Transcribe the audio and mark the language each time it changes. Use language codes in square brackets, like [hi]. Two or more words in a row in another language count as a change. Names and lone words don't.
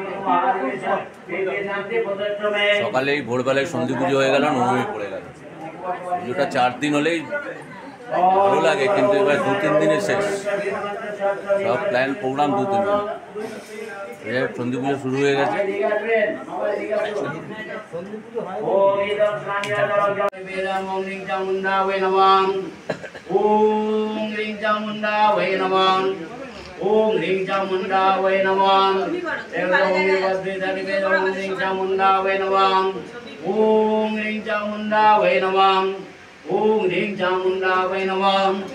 [bn] সকালেই ভোরবেলায় সন্ধি পুজো হয়ে গেল, নবমী পড়ে গেল। পুজোটা 4 দিন হলেই ভালো লাগে, কিন্তু এবার 2-3 দিনে শেষ। সব প্ল্যান প্রোগ্রাম 2-3 দিন। সন্ধি পুজো শুরু হয়ে গেছে। [sa] ओम ह्रीं चामुंडा वै नमः ओम ह्रीं चामुंडा वै नमः ओम ह्रीं चामुंडा वै नमः ओम ह्रीं चामुंडा वै नमः ओम ह्रीं चामुंडा वै नमः